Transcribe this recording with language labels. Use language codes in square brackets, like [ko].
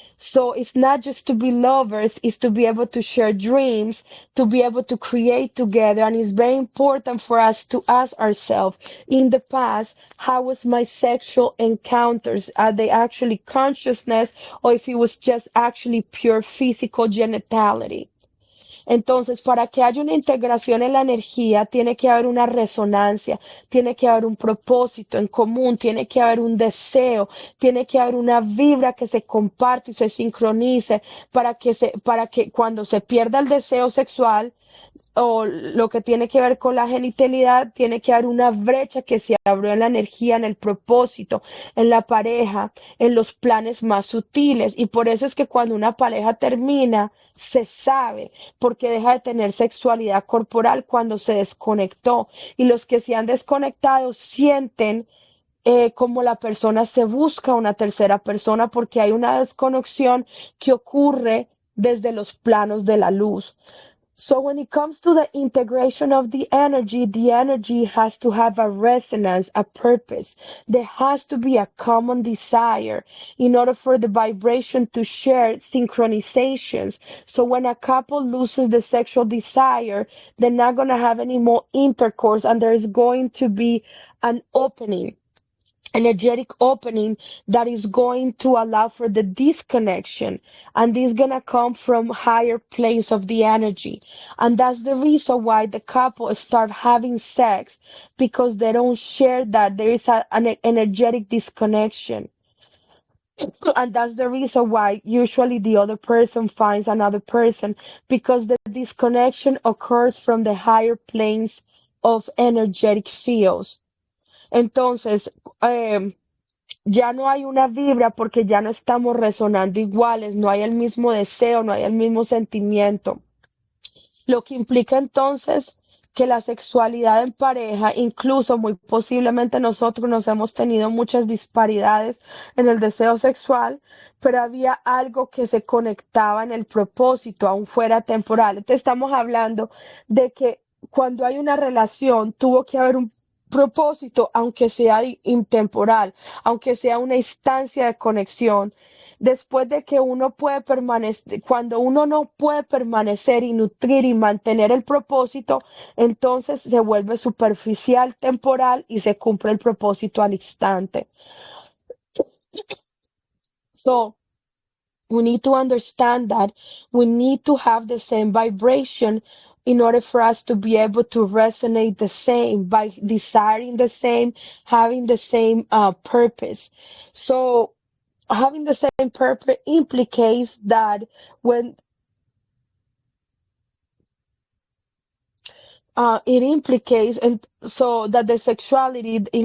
[en] So it's not just to be lovers, it's to be able to share dreams, to be able to create together. And it's very important for us to ask ourselves in the past, how was my sexual encounters? Are they actually consciousness or if it was just actually pure physical genitality? [es] Entonces, para que haya una integración en la energía, tiene que haber una resonancia, tiene que haber un propósito en común, tiene que haber un deseo, tiene que haber una vibra que se comparte y se sincronice para que cuando se pierda el deseo sexual, o lo que tiene que ver con la genitalidad, tiene que haber una brecha que se abrió en la energía, en el propósito, en la pareja, en los planes más sutiles. Y por eso es que cuando una pareja termina, se sabe, porque deja de tener sexualidad corporal cuando se desconectó. Y los que se han desconectado sienten como la persona se busca una tercera persona porque hay una desconexión que ocurre desde los planos de la luz. [en] So when it comes to the integration of the energy has to have a resonance, a purpose. There has to be a common desire in order for the vibration to share synchronizations. So when a couple loses the sexual desire, they're not going to have any more intercourse and there's going to be an opening, energetic opening that is going to allow for the disconnection, and this is going to come from higher planes of the energy. And that's the reason why the couple start having sex, because they don't share that there is an energetic disconnection. And that's the reason why usually the other person finds another person, because the disconnection occurs from the higher planes of energetic fields. [es] Entonces, ya no hay una vibra porque ya no estamos resonando iguales, no hay el mismo deseo, no hay el mismo sentimiento. Lo que implica entonces que la sexualidad en pareja, incluso muy posiblemente nosotros nos hemos tenido muchas disparidades en el deseo sexual, pero había algo que se conectaba en el propósito, aun fuera temporal. Entonces estamos hablando de que cuando hay una relación tuvo que haber un propósito, aunque sea intemporal, aunque sea una instancia de conexión. Después de que uno puede permanecer, cuando uno no puede permanecer y nutrir y mantener el propósito, entonces se vuelve superficial, temporal y se cumple el propósito al instante. [en] So, we need to understand that we need to have the same vibration in order for us to be able to resonate the same by desiring the same, having the same purpose. So, having the same purpose implicates that when it implicates and so that the sexuality